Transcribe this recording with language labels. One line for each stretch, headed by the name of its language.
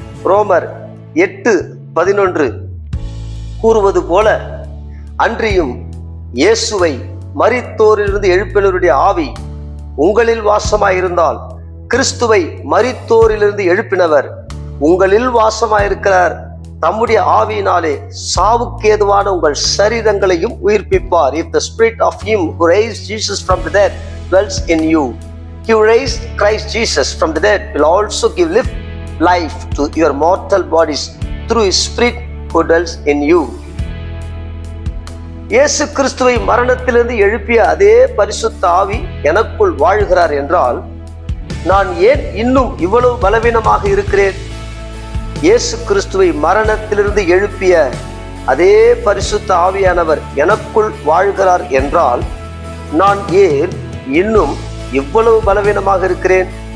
Tamil: ரோமர் 8:11 கூறுவது போல, அன்றியும் இயேசுவை மரித்தோரிலிருந்து எழுப்பினருடைய ஆவி உங்களில் வாசமாயிருந்தால், கிறிஸ்துவை மரித்தோரிலிருந்து எழுப்பினவர் உங்களில் வாசமாயிருக்கிறார். தம்முடைய ஆவியினாலே சாவுக்கு ஏதுவான உங்கள் சரீரங்களையும் உயிர்ப்பிப்பார்.
English: If the spirit of him who raised Jesus from the dead dwells in you, he who raised Christ Jesus from the dead will also give life to your mortal bodies through his spirit who dwells in you.
Tamil: இயேசு கிறிஸ்துவை மரணத்திலிருந்து எழுப்பிய அதே பரிசுத்த ஆவி எனக்குள் வாழ்கிறார் என்றால் நான் ஏன் இன்னும் இவ்வளவு பலவீனமாக இருக்கிறேன்? இயேசு கிறிஸ்துவை மரணத்திலிருந்து எழுப்பிய அதே பரிசுத்த ஆவியானவர் எனக்குள் வாழ்கிறார் என்றால் நான் ஏன் இன்னும் இவ்வளவு பலவீனமாக இருக்கிறேன்?